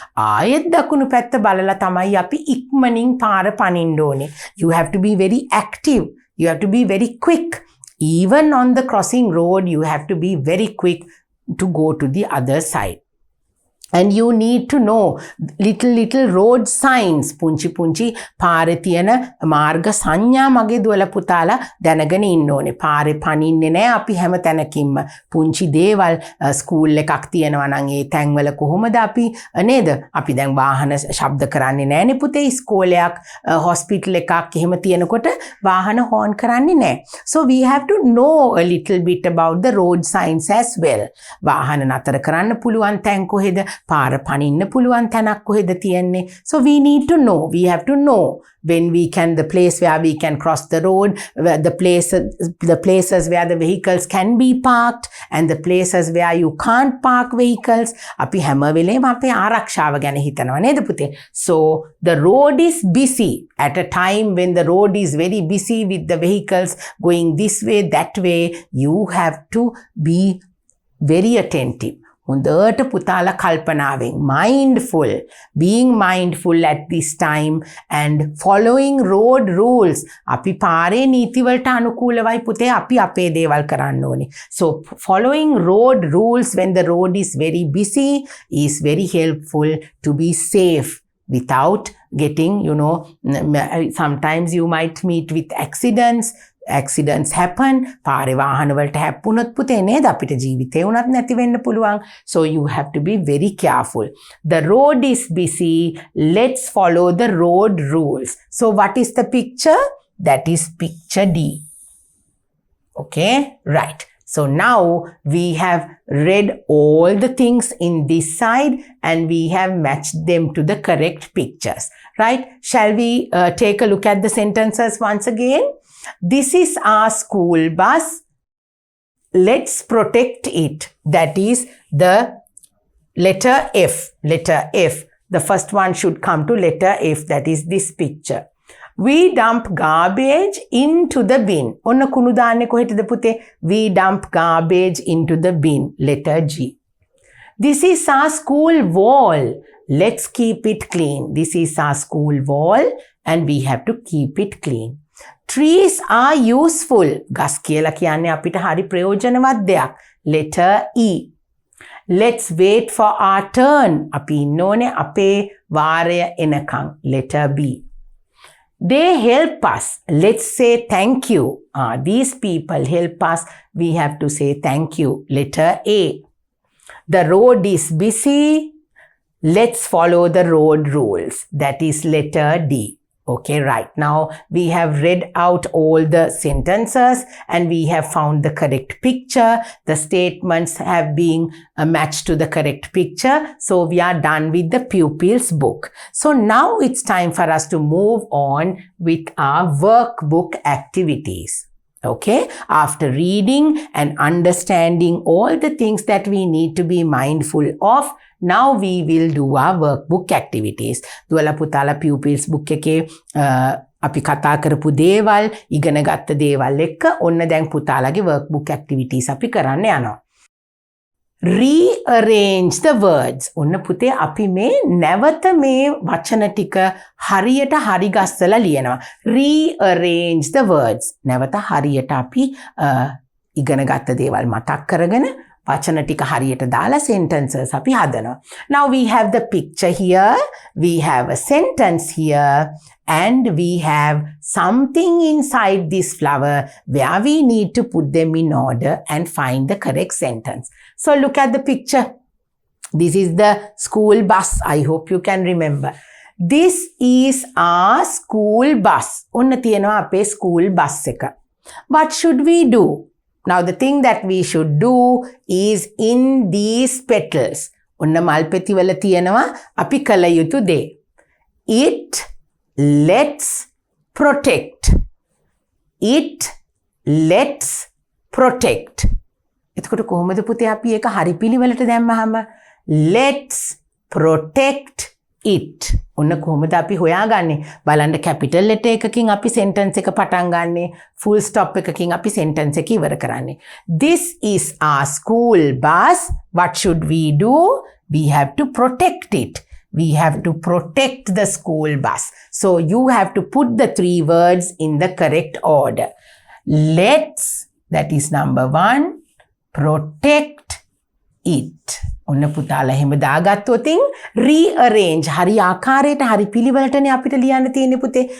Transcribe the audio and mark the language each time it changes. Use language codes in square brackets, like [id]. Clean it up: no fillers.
[si] ආයෙත් දකුණු පැත්ත බලලා තමයි අපි ඉක්මනින් පාර පනින්න ඕනේ. [en] You have to be very active. You have to be very quick. Even on the crossing road, you have to be very quick. to go to the other side. And you need to know little road signs. [si] පුංචි පුංචි පාරේ තියෙන මාර්ග සංඥා මගේ දුවලා පුතාලා දැනගෙන ඉන්න ඕනේ. පාරේ පනින්නේ නැහැ අපි හැම තැනකින්ම. පුංචි දේවල් ස්කූල් එකක් තියෙනවා නම් ඒ තැන්වල කොහොමද අපි නේද? අපි දැන් වාහන ශබ්ද කරන්නේ නැහැනේ පුතේ. ඉස්කෝලයක් හොස්පිටල් එකක් එහෙම තියෙනකොට වාහන හෝන් කරන්නේ නැහැ. [en] So we have to know a little bit about the road signs as well. [si] වාහන නතර කරන්න පුළුවන් තැන් කොහෙද? පාර පනින්න පුළුවන් තැනක් කොහෙද තියෙන්නේ. [en] So we need to know, we have to know when we can, the place where we can cross the road, where the places where the vehicles can be parked, and the places where you can't park vehicles. [si] අපි හැම වෙලේම අපේ ආරක්ෂාව ගැන හිතනවා නේද පුතේ? [en] So the road is busy at a time when the road is very busy with the vehicles going this way, that way. You have to be very attentive. [si] හොඳට පුතාලා කල්පනාවෙන් [en] mindful, being mindful [si] at this time and following road rules. අපි පාරේ නීති වලට අනුකූලවයි පුතේ අපි අපේ දේවල් කරන්න ඕනේ. [en] So following road rules when the road is very busy is very helpful to be safe without getting, sometimes you might meet with accidents happen. [si] පාරේ වාහන වලට හැප්පුණොත් පුතේ නේද අපිට ජීවිතේ උනත් නැති වෙන්න පුළුවන්. [en] So you have to be very careful. The road is busy. Let's follow the road rules. So what is the picture? That is picture D. Okay, right. So now we have read all the things in this side and we have matched them to the correct pictures. Right? Shall we take a look at the sentences once again? This is our school bus. Let's protect it. That is the letter F. Letter F. The first one should come to letter F. That is this picture. We dump garbage into the bin. [si] ඔන්න කුණු දාන්නේ කොහෙටද පුතේ? [en] We dump garbage into the bin. Letter G. This is our school wall. Let's keep it clean. This is our school wall and we have to keep it clean. Trees are useful. [si] ගස් කියලා කියන්නේ අපිට හරි ප්‍රයෝජනවත් දෙයක්. [en] Letter E. Let's wait for our turn. [si] අපි ඉන්න ඕනේ අපේ වාරය එනකන්. [en] Letter B. They help us. Let's say thank you. These people help us. We have to say thank you. Letter A. The road is busy. Let's follow the road rules. That is letter D. Okay, right. Now we have read out all the sentences and we have found the correct picture. The statements have been matched to the correct picture. So we are done with the pupils book. So now it's time for us to move on with our workbook activities. Okay, after reading and understanding all the things that we need to be mindful of, now we will do our workbook activities. [si] දුවලා පුතාලා pupils book එකේ අපි කතා කරපු දේවල්, ඉගෙන ගත්ත දේවල් එක්ක ඔන්න දැන් පුතාලාගේ workbook activities අපි කරන්න යනවා. [en] Rearrange the words. [si] ඔන්න පුතේ අපි මේ නැවත මේ වචන ටික හරියට හරි ගස්සලා ලියනවා. [en] Rearrange the words. [si] නැවත හරියට අපි ඉගෙන ගත්ත දේවල් මතක් කරගෙන වචන ටික හරියට දාලා sentences අපි හදනවා. [en] Now we have the picture here, we have a sentence here, and we have something inside this flower where we need to put them in order and find the correct sentence. So look at the picture. This is the school bus. I hope you can remember. This is our school bus. [si] ඔන්න තියෙනවා අපේ school bus එක. [en] What should we do? Now the thing that we should do is in these petals. [si] ඔන්න මල් පෙති වල තියෙනවා අපි කළ යුතු දේ. [en] It lets protect. It lets protect. [si] එතකොට කොහොමද පුතේ අපි ඒක හරි පිළිවෙලට දැම්මහම [en] let's protect it. [si] ඔන්න කොහොමද අපි හොයාගන්නේ? බලන්න capital letter එකකින් අපි sentence එක පටන් ගන්නෙ, full stop එකකින් අපි sentence එක ඉවර කරන්නේ. [en] This is our school bus. What should we do? We have to protect it. We have to protect the school bus. So you have to put the 3 words in the correct order. Let's, that is number 1, protect it. [si] ඔන්න පුතාලා එහෙම දාගත්තොතින් rearrange හරි ආකාරයට හරි පිළිවෙලටනේ අපිට ලියන්න තියෙන්නේ පුතේ.